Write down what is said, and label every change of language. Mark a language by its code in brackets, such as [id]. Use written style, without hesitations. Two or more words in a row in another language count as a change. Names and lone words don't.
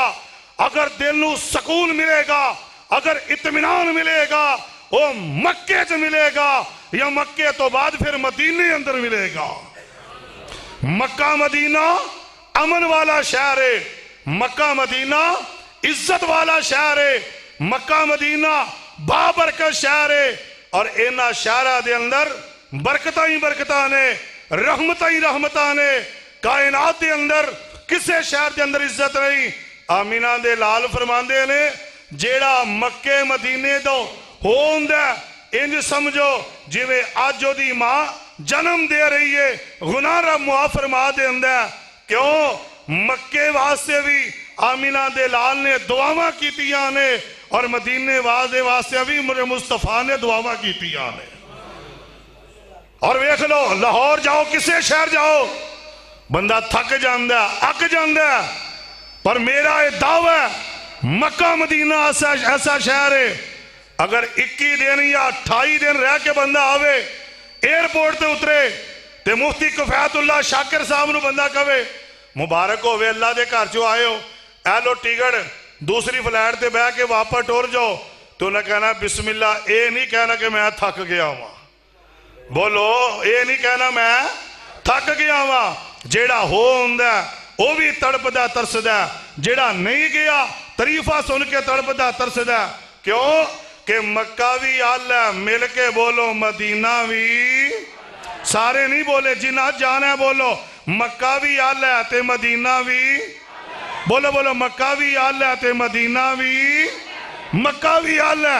[pa] اگر دل نو سکون ملے گا, اگر اطمینان ملے گا, وہ مکے سے ملے گا یا مکے تو بعد پھر مدینے اندر ملے گا. مکہ مدینہ امن والا شہر ہے, مکہ مدینہ عزت والا شہر ہے, مکہ مدینہ بابرکت شہر ہے, اور اینا شہرہ دے اندر برکتاں ہی برکتاں نے, رحمتاں ہی رحمتاں نے. کائنات دے اندر کسے شہر دے اندر عزت نہیں. آمینہ دے لال فرماندے نے جیڑا مکے مدینے دو ہوندہ انج سمجھو جویں آج جو دی ماں جنم دے رہی ہے, گناہ رب معاف فرما دے اندہ. کیوں؟ مکے واسطے بھی آمینہ دے لال نے دعاواں کیتیاں نے, اور مدینے واسطے بھی میرے مصطفیٰ نے دعاواں کیتیاں نے. اور ویکھ لو لاہور جاؤ, کسے شہر جاؤ, بندہ تھک جاندہ اک جاندہ, پر میرا یہ دعویٰ ہے مکہ مدینہ ایسا شہر ہے اگر 21 دن یا 28 دن رہ کے بندہ آوے ایئرپورٹ تے اترے تے مفتی کفایت اللہ شاکر صاحب نو بندہ کہے مبارک ہوئے اللہ دے گھر چو آئے ہو, اے لو ٹکٹ دوسری فلائٹ تے بہ کے واپس ٹور جاؤ, تو انہیں کہنا بسم اللہ, اے نہیں کہنا کہ میں تھک گیا ہوں. بولو, اے نہیں کہنا میں تھک گیا ہوں. جیڑا ہو ہوندہ وہ بھی تڑپدا ترسدا, جیڑا نہیں گیا تعریفہ سن کے تڑپدا ترسدا. کیوں کہ مکہ بھی آلہ مل کے بولو مدینہ بھی, سارے نہیں بولے جنہ جانا ہے بولو مکہ بھی آلہ تے مدینہ بھی, بولو بولو مکہ بھی آلہ تے مدینہ بھی, مکہ بھی آلہ.